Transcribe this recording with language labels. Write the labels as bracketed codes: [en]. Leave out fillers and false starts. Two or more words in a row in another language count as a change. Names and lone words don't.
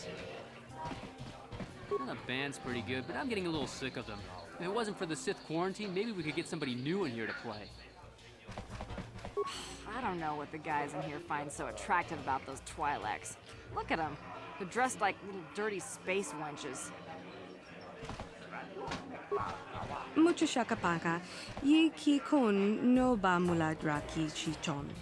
[en] Well, the band's pretty good, but I'm getting a little sick of them. If it wasn't for the Sith quarantine, maybe we could get somebody new in here to play. I don't know what the guys in here find so attractive about those Twi'leks. Look at them. They're dressed like little dirty space wenches. Mucho shakapaka, yi ki kun no ba muladra ki chichon.